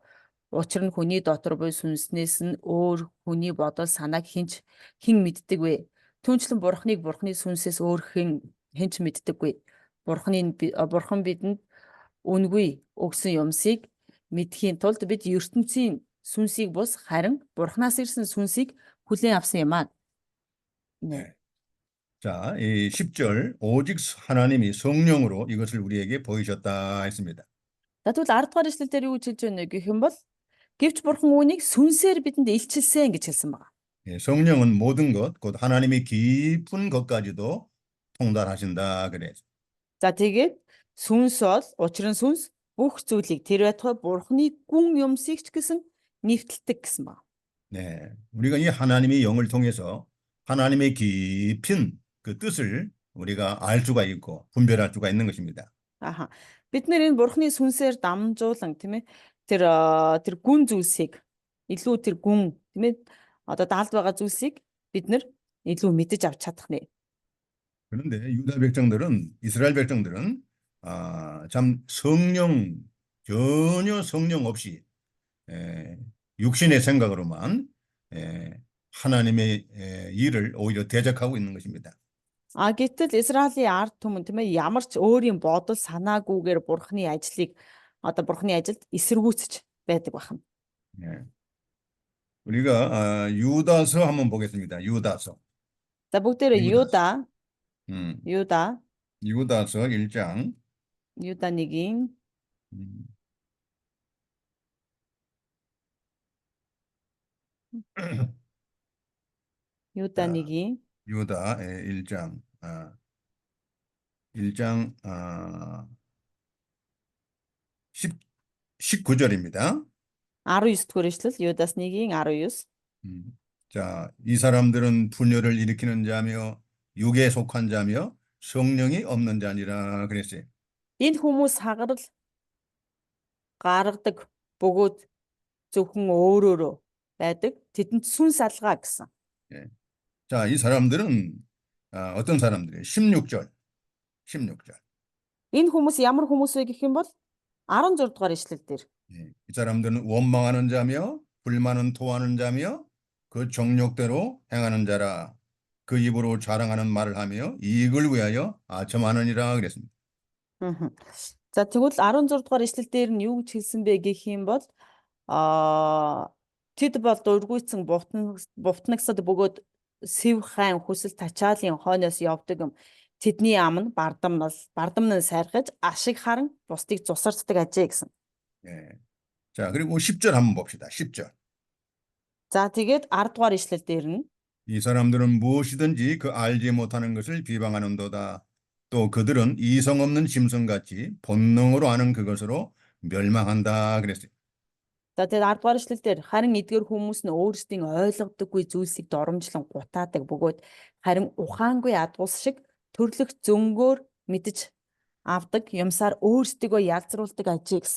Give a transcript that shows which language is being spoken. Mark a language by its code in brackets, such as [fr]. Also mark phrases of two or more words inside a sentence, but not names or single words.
[mn] Учир нь хүний дотор буй сүнснээс нь өөр хүний бодол санааг хэн мэддэг вэ? Түүнчлэн Бурханыг Бурханы сүнсээс өөр хэн ч мэддэггүй. Бурхан бидэнд үнгүй өгсөн юмсыг мэдхийн тулд бид ертөнцийн сүнсийг бус харин Бурханаас ирсэн сүнсийг хүлээн авсан юм аа. [ko] 네. 자, 이 10절 오직 하나님이 성령으로 이것을 우리에게 보이셨다 했습니다. [mn] Тэгвэл 10-р ишлэл дээр юу гэж хэлж байна гэх юм бол гэвч Бурхан үүнийг сүнсээр бидэнд илчилсэн гэж хэлсэн байна. [ko] 예, 성령은 모든 것, 곧 하나님의 깊은 것까지도 통달하신다 그래. [mn] За тэгээд сүнс бол учир нь сүнс бүх зүйлийг тэр байтугай Бурханы гүн юмсыг ч гэсэн нэвтэлдэг гэсэн байна. [ko] 네, 우리가 이 하나님의 영을 통해서 하나님의 깊은 그 뜻을 우리가 알 수가 있고 분별할 수가 있는 것입니다. [mn] Бид нэр энэ Бурханы сүнсээр дамжуулан тийм ээ тэр гүн зүйлсийг илүү тэр гүн тийм ээ одоо даалд байгаа зүйлсийг бид нар илүү мэдэж авч чадах нэ. [ko] 그런데 이스라엘 백성들은 참 전혀 성령 없이 육신의 생각으로만 하나님의 일을 오히려 대적하고 있는 것입니다. [mn] Гэтэл Израилийн ард түмэн тийм ээ ямар ч өөрийн бодол санаагүйгээр Бурханы ажлыг одоо Бурханы ажилд эсэргүүцэж байдаг байна. [ko] 우리가 유다서 한번 보겠습니다. 유다서. [mn] За бүгдээрээ Юда [ko] 유다서 1장 [mn] Юда 1-ийн [ko] 음. 자, 요단이기. 유다 1장 1장 10, 19절입니다. [mn] 19-р эшлэл Юдас 1-ийн 19. [ko] 자, 이 사람들은 분열을 일으키는 자며 육에 속한 자며 성령이 없는 자니라 그랬어요. [mn] Энэ хүмүүс хагарал гаргадаг бөгөөд зөвхөн өөрөөрөө байдаг. Тэдэнд сүнс алгаа гэсэн. [ko] 예. 자, 이 사람들은 어떤 사람들이에요? 16절. 16절. [mn] Энэ хүмүүс ямар хүмүүс вэ гэх юм бол 16 дугаар ишлэл дээр. [ko] 예. 이 사람들은 원망하는 자며 불만은 토하는 자며 그 정욕대로 행하는 자라. 그 입으로 자랑하는 말을 하며 이익을 위하여 아첨하느니라 그랬습니다. Мгм. [mn] За тэгвэл 16 дугаар ишлэл дээр нь юу гэж хэлсэн бэ гэх юм бол тэд бол дургуйцсан бувтнагсад бөгөөд сэв хайн хүсэл тачаалын хойноос явдаг юм. Тэдний ам нь бардамнан сайрхаж ашиг харан бусдыг зусарддаг ажээ гэсэн. [ko] 예. 자, 그리고 10절 한번 봅시다. 10절. [mn] За тэгээд 10 дугаар ишлэл дээр нь [ko] 이 사람들은 무엇이든지 그 알지 못하는 것을 비방하는도다. 또 그들은 이성 없는 짐승같이 본능으로 하는 그것으로 멸망한다 그랬어요. [mn] за тэгээд 10 дугаар ишлэл дээр харин эдгээр хүмүүс нь өөрсдийн ойлгодоггүй зүйлсийг доромжлон гутаадаг бөгөөд харин ухаангүй адуус шиг төрлөх зөнгөөр мэдж авдаг юмсаар өөрсдийгөө ялзруулдаг ажээ гэсэн.